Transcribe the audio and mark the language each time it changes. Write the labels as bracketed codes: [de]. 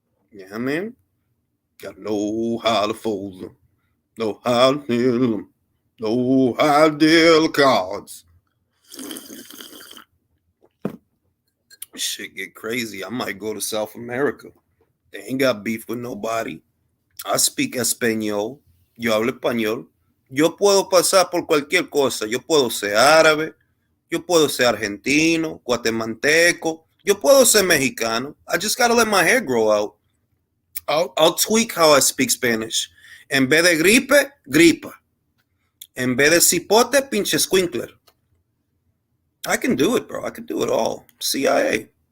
[en] Yeah, you know I mean? Gotta know how to fold them. Know how to handle them. Know how to deal the cards. Shit get crazy. I might go to South America. They ain't got beef with nobody. I speak español. [es] Yo hablo español. Yo puedo pasar por cualquier cosa. Yo puedo ser árabe. Yo puedo ser argentino, guatemalteco. Yo puedo ser mexicano. [en] I just gotta let my hair grow out. I'll tweak how I speak Spanish. [es] En vez de gripe, gripa. En vez de cipote, pinche squinkler. [en] I can do it, bro. I can do it all. CIA.